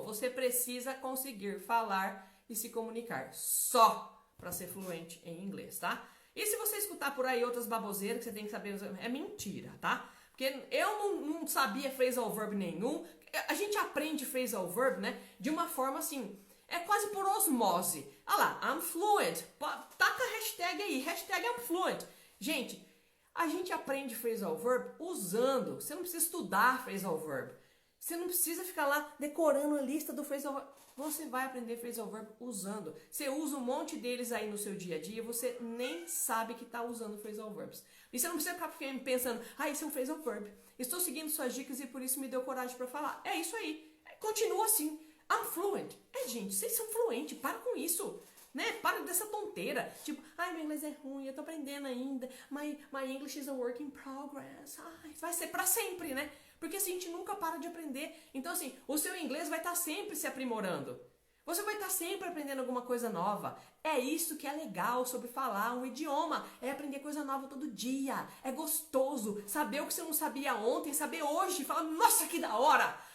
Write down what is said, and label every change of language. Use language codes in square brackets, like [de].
[pt] Você precisa conseguir falar e se comunicar só para ser fluente em inglês, tá? E se você escutar por aí outras baboseiras que você tem que saber, é mentira, tá? Porque eu não sabia phrasal verb nenhum. A gente aprende phrasal verb, né, de uma forma assim, é quase por osmose. Ah lá, [en] I'm fluent. [pt] Taca a hashtag aí, hashtag [en] I'm fluent. [pt] Gente, a gente aprende phrasal verb usando. Você não precisa estudar phrasal verb. Você não precisa ficar lá decorando a lista do phrasal verb. Você vai aprender phrasal verb usando. Você usa um monte deles aí no seu dia a dia, você nem sabe que está usando phrasal verbs. E você não precisa ficar pensando, isso é um phrasal verb. Estou seguindo suas dicas e por isso me deu coragem para falar. É isso aí. Continua assim. [en] I'm fluent. [pt] Gente, vocês são fluentes. Para com isso. Né? Para dessa tonteira. Tipo, meu inglês é ruim, eu tô aprendendo ainda. [en] My English is a work in progress. [pt] Vai ser para sempre, né? Porque assim, a gente nunca para de aprender. Então assim, o seu inglês vai estar sempre se aprimorando. Você vai estar sempre aprendendo alguma coisa nova. É isso que é legal sobre falar um idioma. É aprender coisa nova todo dia. É gostoso. Saber o que você não sabia ontem, saber hoje. Falar, nossa, que da hora!